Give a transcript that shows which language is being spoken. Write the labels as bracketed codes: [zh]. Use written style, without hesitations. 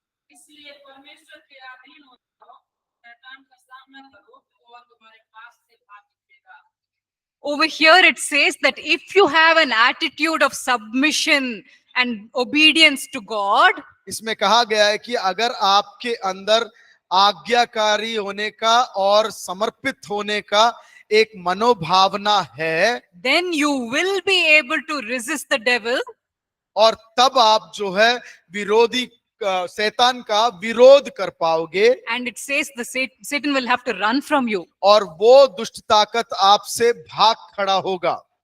[hi] इसलिए परमेश्वर के अधीन हो जाओ, शैतान का सामना करो तो वह तुम्हारे पास से भाग निकलेगा। [en] Over here it says that if you have an attitude of submission and obedience to God, [hi] इसमें कहा गया है कि अगर आपके अंदर आज्ञाकारी होने का और समर्पित होने का एक मनोभावना है, [en] then you will be able to resist the devil. [hi] और तब आप जो है विरोधी शैतान का विरोध कर पाओगे। [en] And it says the Satan will have to run from you. [hi] और वो दुष्ट ताकत आपसे भाग खड़ा होगा।